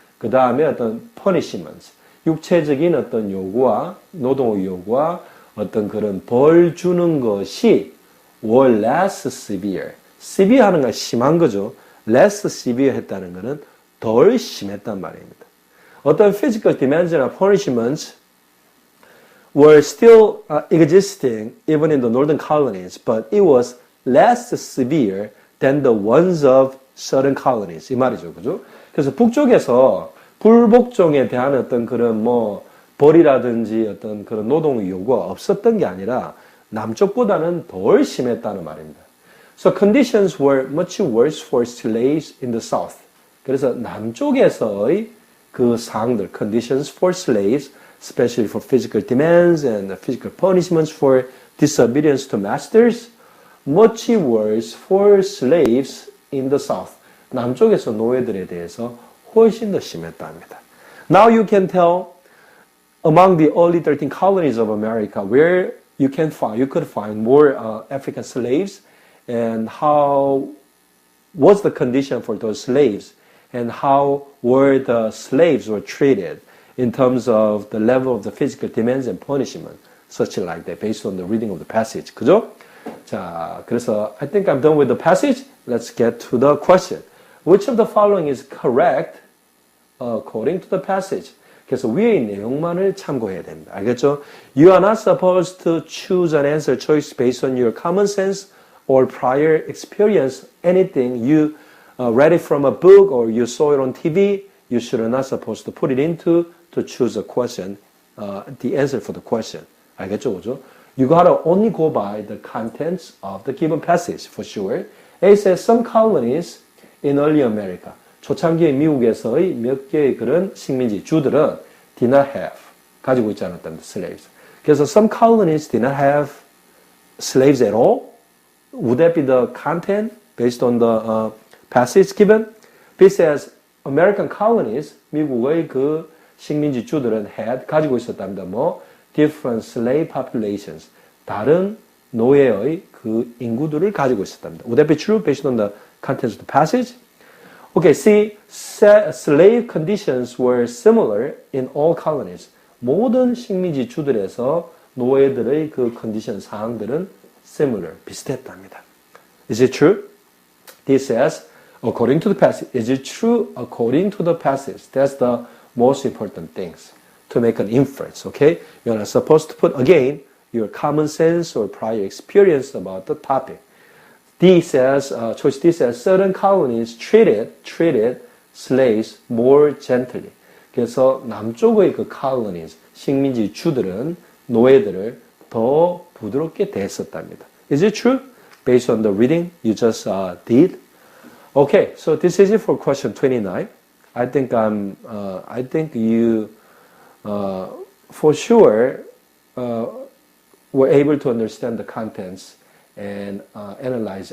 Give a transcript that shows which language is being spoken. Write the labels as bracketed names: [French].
[Korean] 그 다음에 어떤 punishments, 육체적인 어떤 요구와 노동의 요구와 어떤 그런 벌 주는 것이 [English] were less severe. [Korean] severe 하는 건 심한 거죠. [English] less severe [Korean] 했다는 것은 덜 심했단 말입니다. [English] 어떤 physical demands나 punishments were still existing even in the northern colonies, but it was less severe than the ones of southern colonies. [Korean] 이 말이죠, 그죠? 그래서 북쪽에서 불복종에 대한 어떤 그런 벌이라든지 어떤 그런 노동의 요구가 없었던 게 아니라 남쪽보다는 덜 심했다는 말입니다. [English] So conditions were much worse for slaves in the south. [Korean] 그래서 남쪽에서의 그 사항들, [English] conditions for slaves, especially for physical demands and physical punishments for disobedience to masters, much worse for slaves in the south. [Korean] 남쪽에서 노예들에 대해서 훨씬 더 심했답니다. [English] Now you can tell among the early 13 colonies of America where you could find more African slaves and how was the condition for those slaves and how were the slaves were treated in terms of the level of the physical demands and punishment, such like that, based on the reading of the passage. [Korean] 그죠? 자, 그래서 [English] I think I'm done with the passage. Let's get to the question. Which of the following is correct according to the passage? [Korean] 그래서 위의 내용만을 참고해야 됩니다. 알겠죠? [English] You are not supposed to choose an answer choice based on your common sense or prior experience. Anything you read it from a book or you saw it on TV, you should not supposed to put it into to choose a question, the answer for the question. [Korean] 알겠죠? 그죠? [English] You gotta only go by the contents of the given passage for sure. It says some colonies in early America. [Korean] 초창기의 미국에서의 몇 개의 그런 식민지 주들은 [English] did not have [Korean] 가지고 있지 않았답니다. [English] slaves. [Korean] 그래서 [English] some colonies did not have slaves at all. Would that be the content based on the passage given? It says American colonies, [Korean] 미국의 그 식민지 주들은 [English] had [Korean] 가지고 있었답니다. [English] different slave populations. [Korean] 다른 노예의 그 인구들을 가지고 있었답니다. [English] Would that be true based on the contents of the passage? Okay, see, slave conditions were similar in all colonies. [Korean] 모든 식민지 주들에서 노예들의 그 컨디션 사항들은 [English] similar, [Korean] 비슷했답니다. [English] Is it true? This says, according to the passage. Is it true according to the passage? That's the most important things to make an inference, okay? You're not supposed to put, again, your common sense or prior experience about the topic. D says, choice D says, certain colonies treated slaves more gently. [Korean] 그래서 남쪽의 그 colonies, 식민지 주들은 노예들을 더 부드럽게 대했었답니다. [English] Is it true? Based on the reading you just did? Okay, so this is it for question 29. I think you for sure were able to understand the contents and analyze.